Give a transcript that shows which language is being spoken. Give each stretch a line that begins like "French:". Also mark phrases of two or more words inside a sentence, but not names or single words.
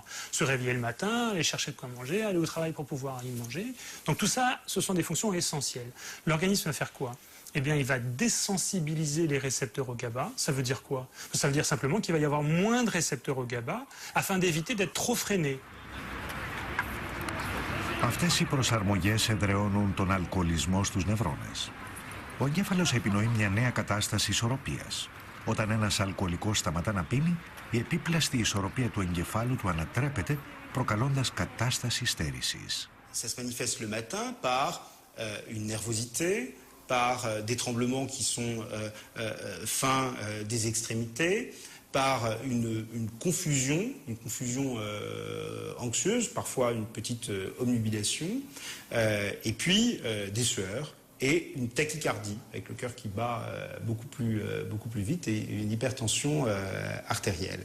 French: Se réveiller le matin, aller chercher de quoi manger, aller au travail pour pouvoir y manger. Donc tout ça, ce sont des fonctions essentielles. L'organisme va faire quoi? Eh bien, il va désensibiliser les récepteurs au GABA. Ça veut dire quoi? Ça veut dire simplement qu'il va y avoir moins de récepteurs au GABA afin d'éviter d'être trop freiné.
Greek: Αυτές οι προσαρμογές εδραιώνουν τον αλκοολισμό στους νευρώνες. Ο εγκέφαλος επινοεί μια νέα κατάσταση ισορροπίας. Όταν ένας αλκοολικός σταματά να πίνει, η επίπλαστη ισορροπία του εγκεφάλου του ανατρέπεται, προκαλώντας κατάσταση στέρησης.
French: Ça se manifeste le matin par une nervosité, par des tremblements qui sont fins des extrémités, par une confusion anxieuse, parfois une petite obnubilation, et puis des sueurs et une tachycardie avec le cœur qui bat beaucoup plus vite et une hypertension artérielle.